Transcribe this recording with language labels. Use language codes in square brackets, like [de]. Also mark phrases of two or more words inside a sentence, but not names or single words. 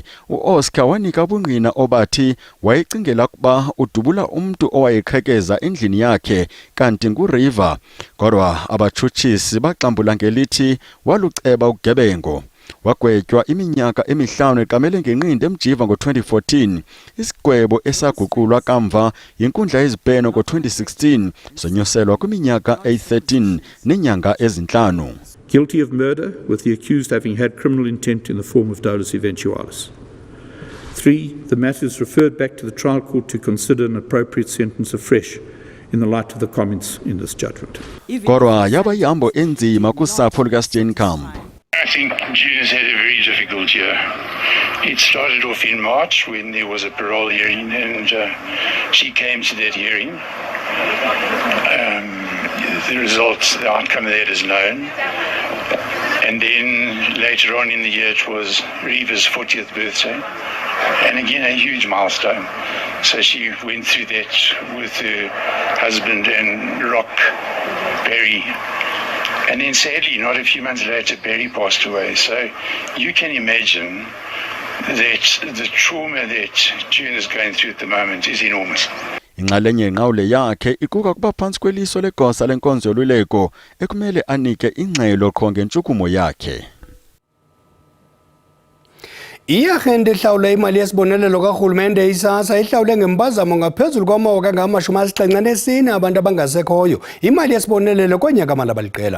[xh] uOscar wanika ubungqina obathi wayecingela ukuba udubula umntu owayeqhekeza endlini yakhe kanti nguRiver, kodwa abatshutshisi baxambula ngelithi waluceba ugebengo. Wagwetywa iminyaka emihlanu eqamele ngenqindi emjiva ngo-2014, isigwebo esaguqulwa kamva yinkundla yezibheno ngo-2016 sonyoselwa kwiminyaka eyi-13 nenyanga ezinhlanu. [en] Guilty of murder, with the accused having had criminal intent in the form of dolus eventualis. 3, the matter is referred back to the trial court to consider an appropriate sentence afresh in the light of the comments in this judgment. Kodwa yaba ihambo enzima kusapho lukaSteenkamp. I think June has had a very difficult year. It started off in March when there was a parole hearing and she came to that hearing. The outcome of that is known. And then later on in the year it was Riva's 40th birthday. And again a huge milestone. So she went through that with her husband and Rock Barry. And then sadly, not a few months later, Barry passed away. So you can imagine that the trauma that June is going through at the moment is enormous. [xh] Inxalenye yenqawule yakhe ikuka kuba phantsi kweliso legosa lenkonzo yoluleko ekumele anike ingxelo qho ngentshukumo yakhe. Iarhente ihlawula imali yesibonelelo karhulumente SASSA ihlawule ngempazamo ngaphezulu kwamawaka angama-74 abantu abangasekhoyo imali yesibonelelo konyaka mali abaliqela.